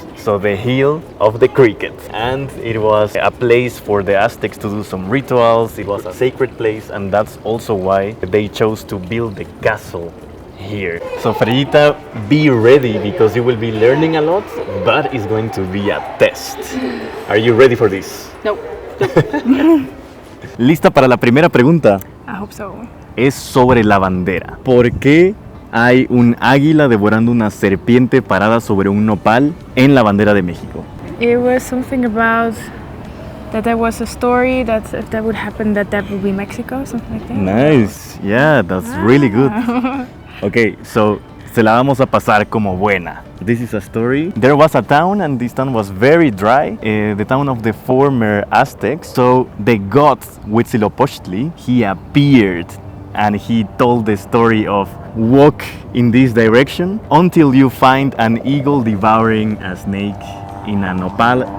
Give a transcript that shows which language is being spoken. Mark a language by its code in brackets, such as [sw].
[en] So the hill of the cricket. And it was a place for the Aztecs to do some rituals. It was a sacred place, and that's also why they chose to build the castle here. So Freyita, be ready because you will be learning a lot, but it's going to be a test. Are you ready for this? No. [es] ¿Lista para la primera pregunta? [en] I hope so. [es] Es sobre la bandera. ¿Por qué hay un águila devorando una serpiente parada sobre un nopal en la bandera de México? [en] It was something about that there was a story that if that would happen, that would be Mexico, something like that. Nice. Yeah, that's really good. Okay, so [es] se la vamos a pasar como buena. [en] This is a story. There was a town and this town was very dry, the town of the former Aztecs. So the god Huitzilopochtli, he appeared and he told the story of walk in this direction until you find an eagle devouring a snake in a nopal.